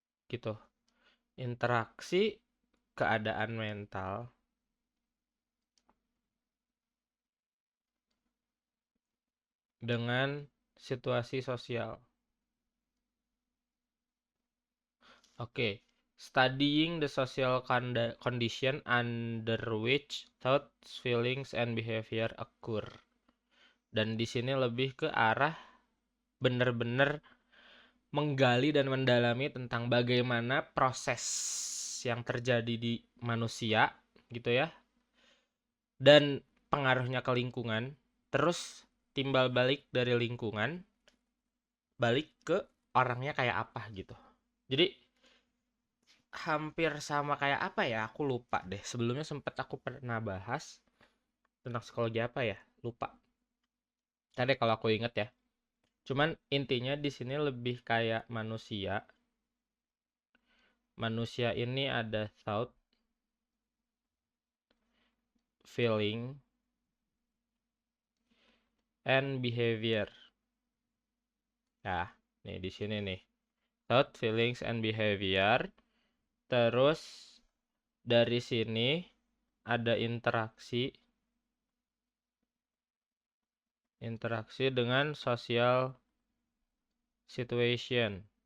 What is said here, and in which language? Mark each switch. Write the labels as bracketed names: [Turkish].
[Indonesian] Gitu. Interaksi keadaan mental dengan situasi sosial. [English] Oke, studying the social condition under which thoughts, feelings, and behavior occur. [Indonesian] Dan di sini lebih ke arah benar-benar menggali dan mendalami tentang bagaimana proses yang terjadi di manusia gitu ya, dan pengaruhnya ke lingkungan, terus timbal balik dari lingkungan balik ke orangnya kayak apa gitu. Jadi hampir sama kayak apa ya, aku lupa deh. Sebelumnya sempat aku pernah bahas tentang psikologi apa ya, lupa. Tadi kalau aku inget ya. Cuman intinya di sini lebih kayak manusia. Manusia ini ada [English] thought, feeling, and behavior. [Indonesian] Ya, nih di sini nih. [English] Thought, feelings, and behavior. [Indonesian] Terus dari sini ada interaksi dengan social situation.